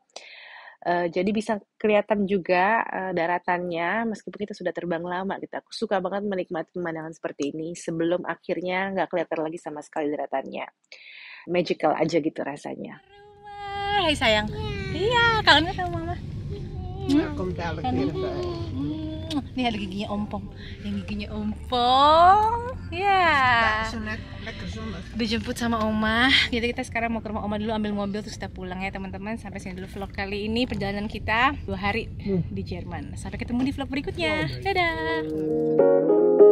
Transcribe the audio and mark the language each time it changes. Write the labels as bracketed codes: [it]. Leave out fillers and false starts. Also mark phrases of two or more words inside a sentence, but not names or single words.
[id] Jadi bisa kelihatan juga daratannya meskipun kita sudah terbang lama gitu. Aku suka banget menikmati pemandangan seperti ini sebelum akhirnya nggak kelihatan lagi sama sekali daratannya. Magical aja gitu rasanya. Hai sayang. Iya, kangen sama mama. [nl] Komt dadelijk weer bij. [id] Nih ada giginya ompong. Yang giginya ompong. Ya. [nl] Zo lekker zonnig. [id] Dijemput sama oma. Jadi kita sekarang mau ke rumah oma dulu, ambil mobil terus kita pulang ya teman-teman. Sampai sini dulu vlog kali ini, perjalanan kita 2 hari di Jerman. Sampai ketemu di vlog berikutnya. Dadah.